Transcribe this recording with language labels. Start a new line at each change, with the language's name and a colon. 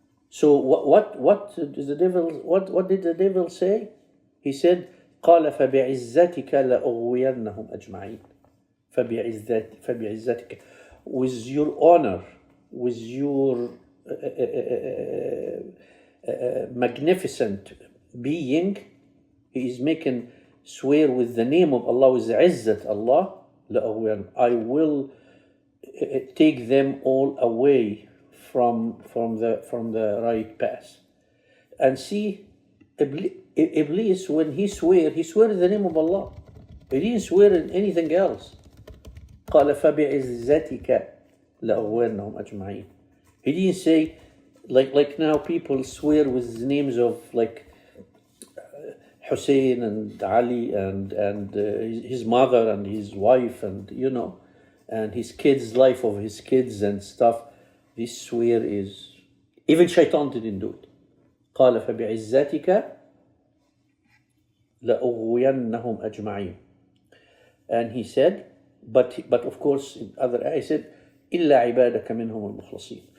English: So what did the devil say? He said,
Arabic: قال فبعزتك لأغوينهم أجمعين. فبعزتك,
English: with your honor, with your magnificent being, he is making swear with the name of Allah, with Izzat Allah,
Arabic: لأغوين,
English: I will take them all away from the right path. And see, Iblis, when he swore in the name of Allah. He didn't swear in anything else.
Arabic: قال فبعزتك لأغوينهم أجمعين.
English: He didn't say like now people swear with the names of like Hussein and Ali and his mother and his wife and and his kids, life of his kids and stuff. This swear is, even Shaitan didn't do it.
Arabic: قال فبعزتك لأغوينهم أجمعين.
English: And he said, but of course in other ayah he said,
Arabic: إلا عبادك منهم المخلصين.